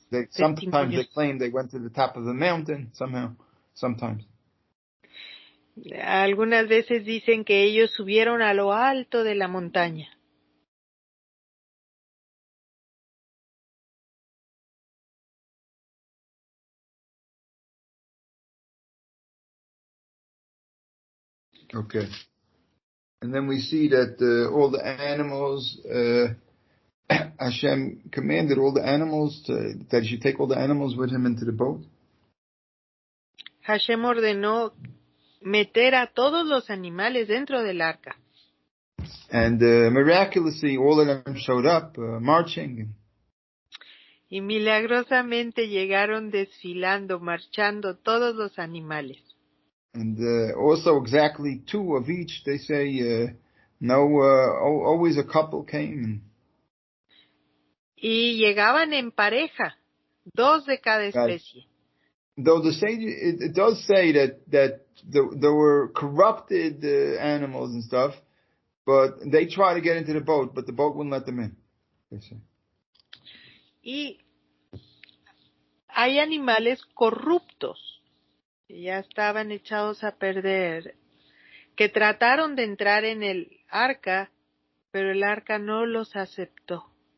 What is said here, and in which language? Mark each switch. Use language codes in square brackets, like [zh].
[en] Sometimes they claim they went to the top of the mountain somehow. Sometimes. [es] Algunas veces dicen que ellos subieron a lo alto de la montaña. [en] Okay. And then we see that all the animals, Hashem commanded all the animals that he should take all the animals with him into the boat. [es] Hashem ordenó meter a todos los animales dentro del arca. [en] And miraculously, all of them showed up marching. [es] Y milagrosamente llegaron desfilando, marchando todos los animales. [en] And also exactly two of each, they say, always a couple came. [es] Y llegaban en pareja, 2 de cada especie. [en] Though the sage, it does say that there were corrupted animals and stuff, but they try to get into the boat, but the boat wouldn't let them in. They say. [es] Y hay animales corruptos, que ya estaban echados a perder, que trataron de entrar en el arca, pero el arca no los aceptó.